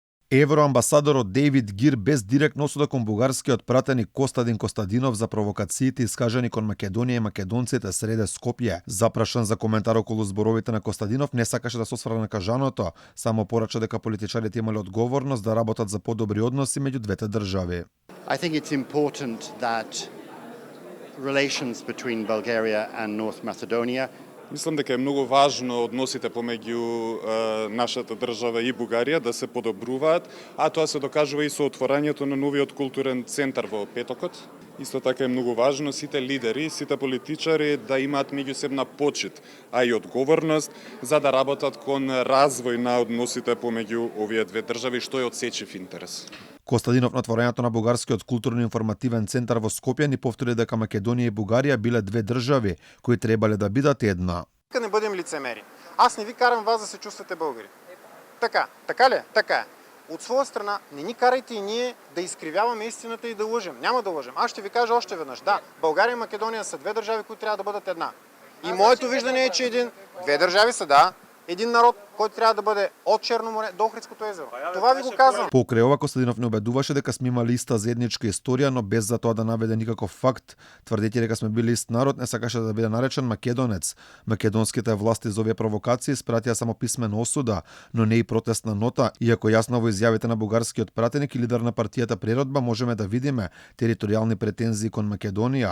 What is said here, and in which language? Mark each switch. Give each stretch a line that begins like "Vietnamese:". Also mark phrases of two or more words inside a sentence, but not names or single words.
Macedonian: Евроамбасадорот Дејвид Гир без директно осуда кон бугарскиот пратеник Костадин Костадинов за провокациите искажани кон Македонија и македонците среде Скопје. Запрашан за коментар околу зборовите на Костадинов, не сакаше да се осврне на кажаното, само порача дека политичарите имале одговорност да работат за подобри односи меѓу двете држави.
English: I think it's important that relations between Bulgaria and North Macedonia.
Macedonian: Мислам дека е многу важно односите помеѓу нашата држава и Бугарија да се подобруваат, а тоа се докажува и со отворањето на новиот културен центар во Петокот. Исто така е многу важно сите лидери, сите политичари да имаат меѓусебна почит, а и одговорност за да работат кон развој на односите помеѓу овие две држави, што е од сечив интерес. Костадинов на отворањето на бугарскиот културно-информативен центар во Скопје ни повтори дека Македонија и Бугарија биле две држави кои требале да бидат една.
Bulgarian: Нека не бъдем лицемери. Аз не ви карам вас да се чувствате българи. Така ли? Така е. От своя страна, не ни карайте и ние да изкривяваме истината и да лъжем. Няма да лъжем. Аз ще ви кажа още веднъж. Да, България и Македония са две държави, които трябва да бъдат една. И моето виждане е, че две държави са, да, един народ, който трябва да бъде от Черно море до Охридското езеро. Това ви го казвам.
Macedonian: Покрај ова Костадинов не убедуваше дека сме имали иста заедничка историја, но без за тоа да наведе никаков факт. Тврдејќи дека сме били ист народ, не сакаше да биде наречен македонец. Македонските власти за овие провокации испратија само писмена осуда, но не и протестна нота, иако јасно во изјавите на бугарскиот пратеник и лидер на партијата Преродба можеме да видиме територијални претензии кон Македонија.